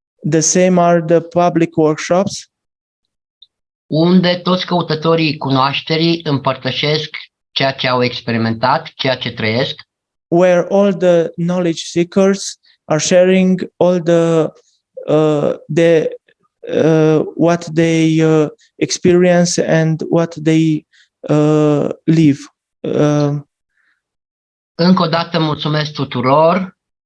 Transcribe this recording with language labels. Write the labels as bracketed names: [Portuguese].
[English] The same are the public workshops, [Romanian] unde toți căutătorii cunoașterii împărtășesc ceea ce au experimentat, ceea ce trăiesc. [English] Where all the knowledge seekers are sharing all the what they experience and what they live. [Romanian] Încă o dată mulțumesc tuturor.